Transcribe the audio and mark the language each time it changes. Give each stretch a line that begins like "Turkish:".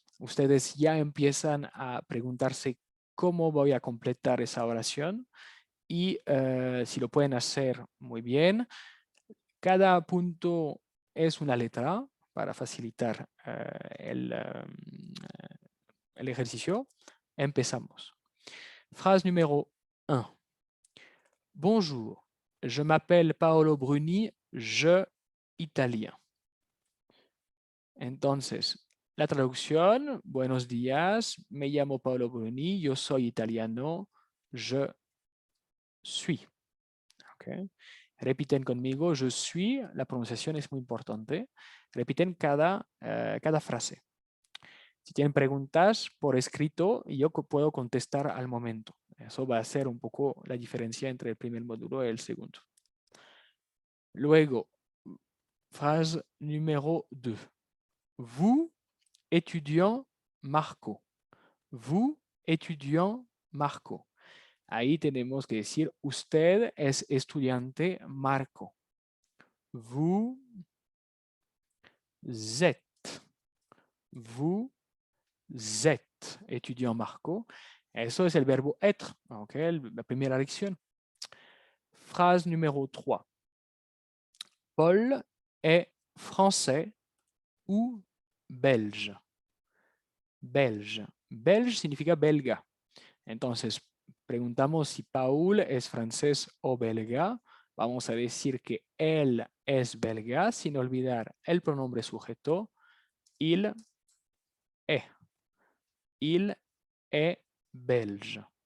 Spanish: Ustedes ya empiezan a preguntarse cómo voy a completar esa oración y si lo pueden hacer muy bien. Cada punto es una letra para facilitar el ejercicio. Empezamos.
French: Phrase numéro 1. Bonjour, je m'appelle Paolo Bruni, je italien.
Spanish: Entonces, La traducción, buenos días, me llamo Paolo Bruni, yo soy italiano,
French: je suis.
Spanish: Okay. Repiten conmigo,
French: je suis,
Spanish: la pronunciación es muy importante. Repiten cada frase. Si tienen preguntas por escrito, yo puedo contestar al momento. Eso va a ser un poco la diferencia entre el primer módulo y el segundo.
French: Luego, phrase numéro 2. Vous, étudiant Marco. Vous, étudiant Marco.
Spanish: Ahí tenemos que decir, usted es estudiante Marco.
French: Vous êtes. Vous êtes étudiant Marco.
Spanish: Eso es el verbo être, okay, la primera lección.
French: Phrase numéro 3. Paul est français ou belge.
Spanish: Belge. Belge significa belga. Entonces, preguntamos si Paul es francés o belga. Vamos a decir que él es belga sin olvidar el pronombre sujeto.
French: Il est. Il est belge.